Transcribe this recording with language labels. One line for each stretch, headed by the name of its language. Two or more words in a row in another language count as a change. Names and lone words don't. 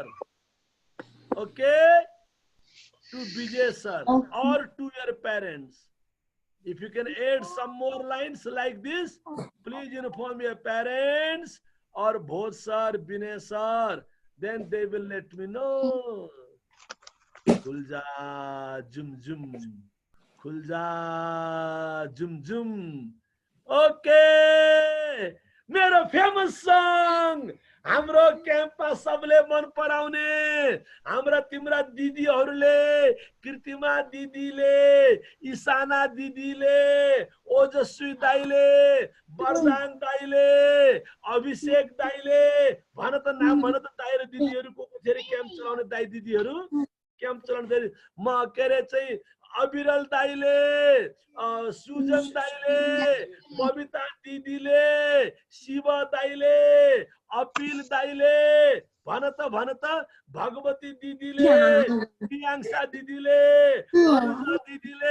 English: Okay? To Vijay sir, or to your parents. If you can add some more lines like this, please inform your parents or Bhoj sir, Vinay sir. Then they will let me know.
Hindi: खुलजा जुम जुम, खुलजा जुम जुम.
English: Okay, mera famous song.
Nepali: हाम्रो क्याम्पमा सबले मन पराउने हाम्रा तिम्रा दिदीहरूले, कृतिमा दिदीले, इसाना दिदीले, ओजस्वी दाइले, वरदान दाइले, अभिषेक दाइले, भन त नाम भन त दाइ र दिदीहरू को फेरि क्याम्प चलाउने दाइ दिदीहरू, क्याम्प चलाउने फेरि म के अरे चाहिँ अविरल दाइले, सुजन दाइले, बबिता दिदीले, शिव दाइले, अपिल दाइले, भन त भगवती दिदीले, प्रियांशा दिदीले, अरुणा दिदीले,